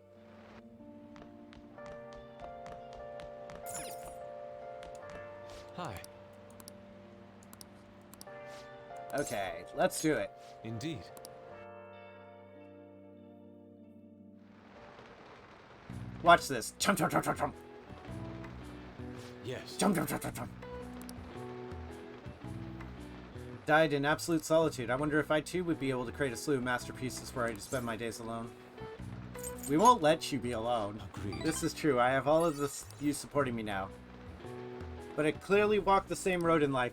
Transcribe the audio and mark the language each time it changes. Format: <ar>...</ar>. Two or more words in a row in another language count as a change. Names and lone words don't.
<en>Hi. Okay, let's do it. Indeed. Watch this. Chum chum chum chum chum. Yes. Chum chum chum chum chum. Died in absolute solitude. I wonder if I too would be able to create a slew of masterpieces where I just spend my days alone. We won't let you be alone. Agreed. This is true. I have all of this you supporting me now. But I clearly walk the same road in life.</en>